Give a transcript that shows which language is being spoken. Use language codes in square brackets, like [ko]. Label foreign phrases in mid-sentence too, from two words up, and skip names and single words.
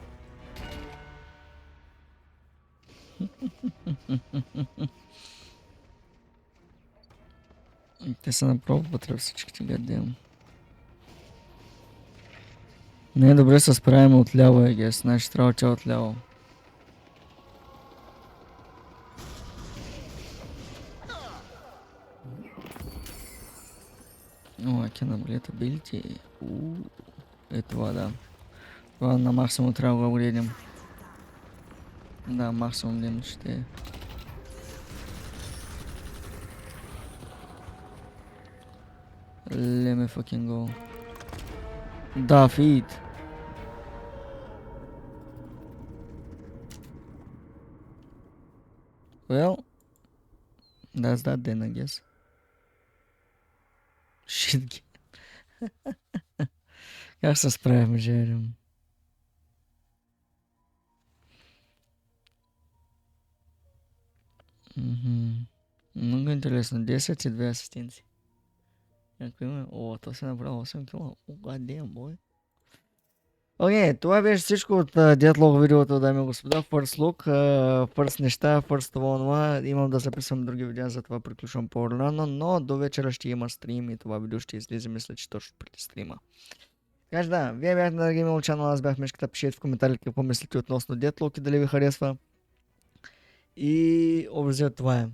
[bg] Те са направо вътре всичките, гадем. Не е добре се справим отляво, егес. Значи трябва тя отляво. О, [en] can upgrade ability. [bg] Е това, да. Това на максимум трябва да го гледам. Да, максимум ден ще е. [en] Let me fucking go. [bg] Да, feed. [en] Well, that's that then, I guess. Shit. [bg] Как се справим, Жерем? Много интересно. 10 и 2 асистенции. Ако има... О, то се направи 8 кила. [en] Oh, goddamn, boy. [bg] Окей, това беше всичко от Deadlock видеото, дами и господа. [en] First look, first неща, first това. [bg] Имам да записвам други видеа, затова приключвам по-рано, но до вечера ще има стрим и това видео ще излезе, мисля, че точно преди стрима. Така че да, вие бяхте на Game Channel, аз бях Мишката, пишете в коментарите какво мислите относно Deadlock и дали ви харесва. И образно това е.